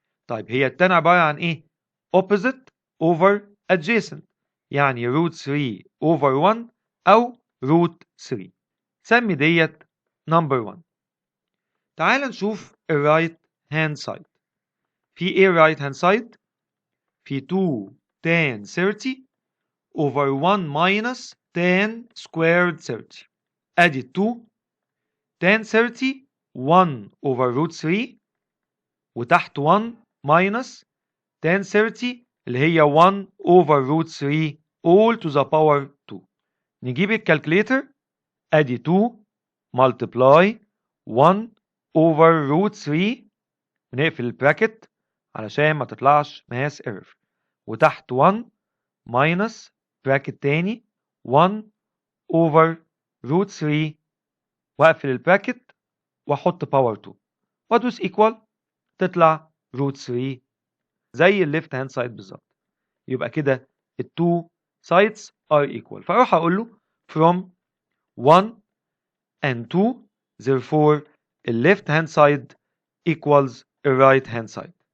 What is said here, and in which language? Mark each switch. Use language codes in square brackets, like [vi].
[ar] طيب هي التان عبارة عن ايه؟ [en] opposite over adjacent، يعني root 3 over 1 أو root 3. [ar] سمي ديت [en] number 1. [ar] تعال نشوف الرايت هاند سايد. في ايه رايت هاند سايد؟ في 2 tan 30 over 1 minus tan squared 30. ادي 2 tan 30 1 over root 3 وتحت 1 minus tan 30 اللي هي 1 over root 3 all to the power 2. نجيب الكالكليتر ادي 2 multiply 1 over root 3 ونقفل البراكت علشان ما تطلعش ماس ايرور، وتحت 1 minus براكت تاني 1 over root 3 واقفل البراكت واحط باور 2 وادوس equal تطلع root 3 زي الليفت هاند سايد بالظبط. يبقى كده التو [en] sides are equal. [ar] فاروح اقول له [en] from 1 and 2 therefore the left hand side equals the right hand side.